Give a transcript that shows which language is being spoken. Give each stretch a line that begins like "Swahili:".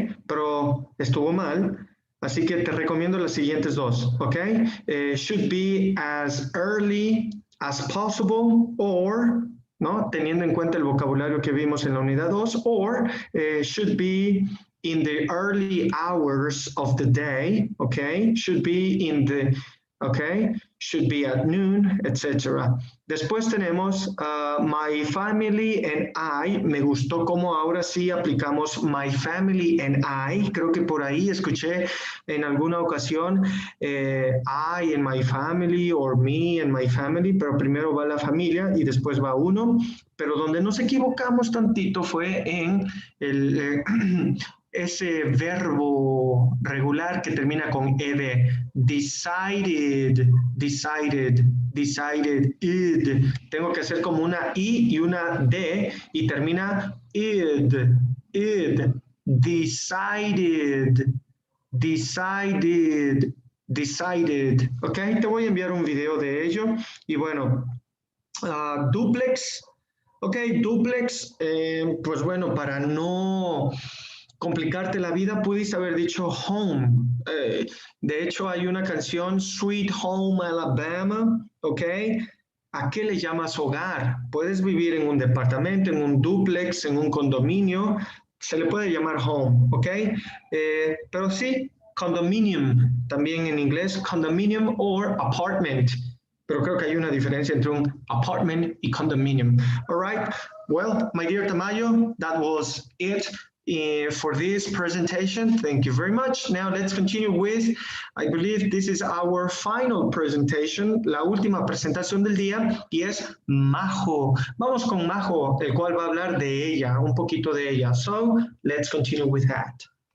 Spanish: Pero estuvo mal. Así que te recomiendo las siguientes dos, ¿ok?
English: Should be as early as possible, or,
Spanish: ¿no? Teniendo en cuenta el vocabulario que vimos en la unidad 2,
English: or should be in the early hours of the day, okay? Should be in the okay? Should be at noon, etc.
Spanish: Después tenemos
English: my family and I.
Spanish: Me gustó cómo ahora sí aplicamos
English: my family and I.
Spanish: Creo que por ahí escuché en alguna ocasión
English: I and my family
Spanish: or me and my family, pero primero va la familia y después va uno. Pero donde nos equivocamos tantito fue en el, ese verbo regular que termina con ed. Decided, decided, decided, id. Tengo que hacer como una I y una D y termina id, id.
English: Decided, decided, decided.
Spanish: Ok, te voy a enviar un video de ello. Y bueno, duplex. Ok, duplex, pues bueno, para no complicarte la vida, pudiste haber dicho home. De hecho, hay una canción, Sweet Home Alabama, ok. ¿A qué le llamas hogar? Puedes vivir en un departamento, en un duplex, en un condominio, se le puede llamar home, ok. Pero sí, condominium, también en inglés, condominium or apartment. Pero creo que hay una diferencia entre un apartment y condominium.
English: All right. Well, my dear Tamayo, that was it for this presentation. Thank you very much. Now let's continue with, I believe this is our final presentation,
Spanish: la última presentación del día, y es Majo. Vamos con Majo, el cual va a hablar de ella, un poquito de ella.
English: So let's continue with that.